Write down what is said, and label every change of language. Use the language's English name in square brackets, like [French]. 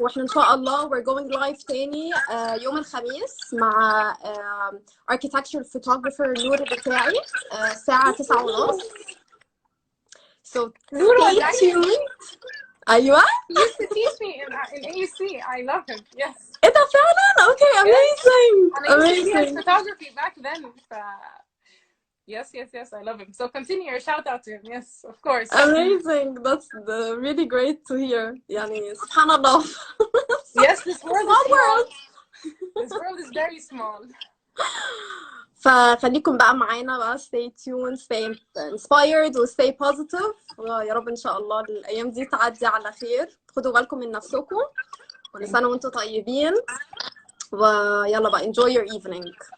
[Arabic] واحنا ان شاء الله [English] we're going live [Arabic] تاني يوم الخميس مع [English] architecture photographer [Arabic] نور بتاعي الساعة 9:30. [English] So stay tuned. أيوة. He used to teach me in AUC. I love him. Yes. [Arabic] إيه ده فعلا؟ [English] Okay, amazing. Amazing. Photography back then. Yes, I love him. So continue your shout out to him. Yes, of course. Amazing. That's really great to hear. [Arabic] يعني سبحان الله. [English] Yes, this world is small. This world is very small. [Arabic] فخليكم بقى معانا بقى [English] stay tuned, stay inspired و stay positive. [Arabic] ويا رب إن شاء الله الأيام دي تعدي على خير. خدوا بالكم من نفسكم. كل سنة وأنتم طيبين. ويلا بقى [English] enjoy your evening.